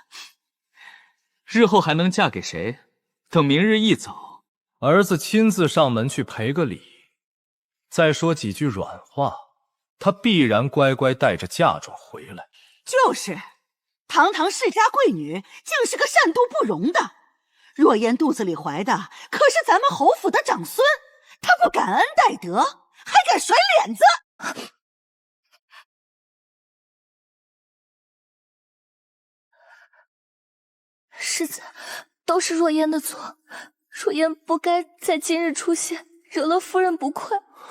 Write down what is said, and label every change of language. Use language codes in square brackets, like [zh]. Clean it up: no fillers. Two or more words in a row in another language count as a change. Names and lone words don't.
[zh] 日後還能嫁給誰？等明日一早，兒子親自上門去賠個禮，再說幾句軟話，她必然乖乖帶着嫁妝回來。就是，堂堂世家貴女，竟是個善妒不容的。若煙肚子裡懷的可是咱們侯府的長孫，她不感恩戴德，還敢甩臉子！世子，都是若烟的錯，若烟不該在今日出現，惹了夫人不快。